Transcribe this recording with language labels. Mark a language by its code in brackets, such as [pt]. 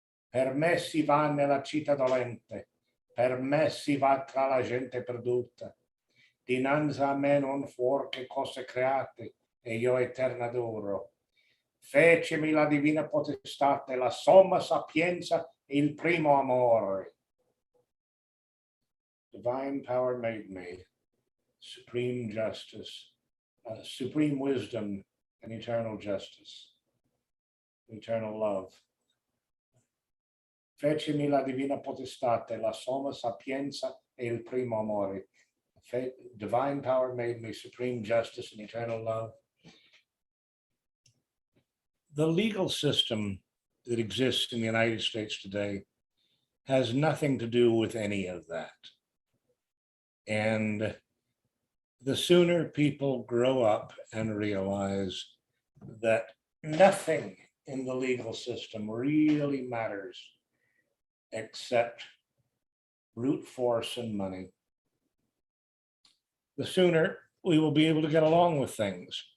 [it] Per me si va nella città dolente. Per me si va tra la gente perduta. Dinanzi a me non fuor che cose create, e io eterna adoro. Fecemi la divina potestate, la somma sapienza, il primo amore. [en] Divine power made me, supreme justice, supreme wisdom, and eternal justice, eternal love. [it] Fecemi la divina potestate, la somma sapienza, e il primo amore. [en] Divine power made me, supreme justice, and eternal love. The legal system that exists in the United States today has nothing to do with any of that. And the sooner people grow up and realize that nothing in the legal system really matters except brute force and money, the sooner we will be able to get along with things.